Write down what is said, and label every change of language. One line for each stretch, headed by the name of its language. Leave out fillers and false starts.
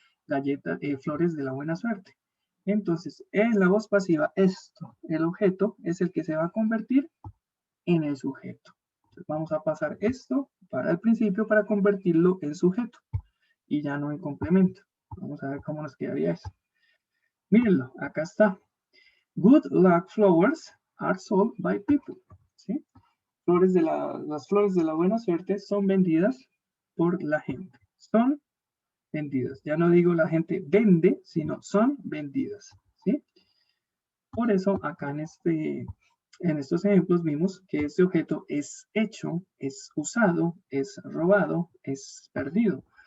Spanish: Galletas, flores de la buena suerte. Entonces, en la voz pasiva, esto, el objeto, es el que se va a convertir en el sujeto. Entonces, vamos a pasar esto para el principio para convertirlo en sujeto y ya no en complemento. Vamos a ver cómo nos quedaría eso. Mírenlo, acá está.
English: Good luck flowers are sold by people.
Spanish: ¿Sí? Las flores de la buena suerte son vendidas por la gente. Son vendidas. Ya no digo la gente vende, sino son vendidas. ¿Sí? Por eso acá en estos ejemplos vimos que este objeto es hecho, es usado, es robado, es perdido.